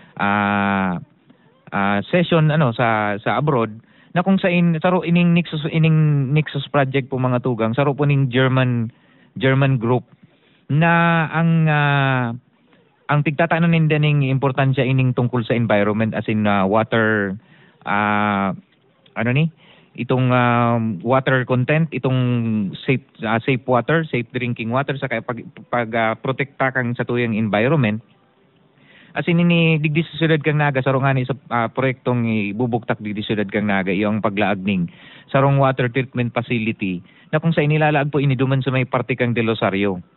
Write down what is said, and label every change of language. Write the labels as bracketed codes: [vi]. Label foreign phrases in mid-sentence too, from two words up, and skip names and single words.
[bik] session sa abroad na kung saro ining Nexus project po mga tugang saro po ning German group na ang tigtatanan ninda ning importansya ining tungkol sa environment as in water itong [en] water content, [bik] itong [en] safe water, safe drinking water [bik] sa protekta kang sa tuyang environment. As in ini digdi sa siyudad kang Naga sarong ani sa proyektong ibubugtak digdi sa siyudad kang Naga iyong paglaag ning sarong [en] water treatment facility [bik] na kung sa inilalaag po ini duman sa may parte kang Del Rosario.